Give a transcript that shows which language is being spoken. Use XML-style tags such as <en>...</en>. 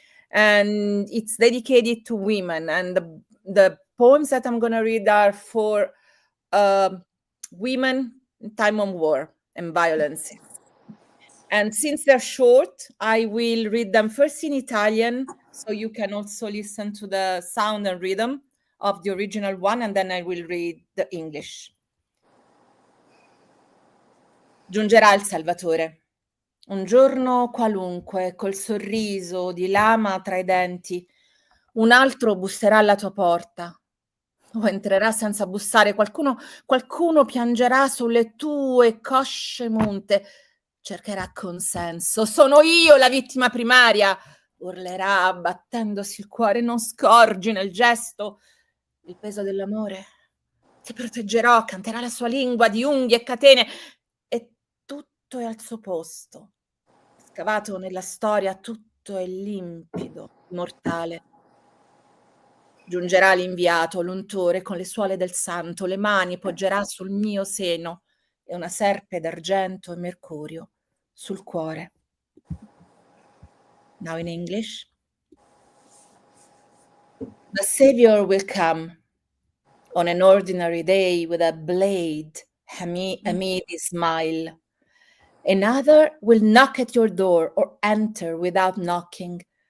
<en>And it's dedicated to women. And the poems that I'm gonna read are for women in time of war and violence. And since they're short, I will read them first in Italian, so you can also listen to the sound and rhythm of the original one, and then I will read the English.</en> <it>Giungerà il Salvatore. Un giorno qualunque, col sorriso di lama tra i denti, un altro busserà alla tua porta. o entrerà senza bussare, qualcuno piangerà sulle tue cosce munte, cercherà consenso. Sono io la vittima primaria, urlerà battendosi il cuore. Non scorgi nel gesto il peso dell'amore? Ti proteggerò, canterà la sua lingua di unghie e catene, e tutto è al suo posto. Scavato nella storia, tutto è limpido, mortale. Giungerà l'inviato, l'untore, con le suole del santo, le mani poggerà sul mio seno e una serpe d'argento e mercurio sul cuore.</it> <en>Now in English. The Savior will come on an ordinary day with a blade amid his smile. Another will knock at your door or enter without knocking.</en>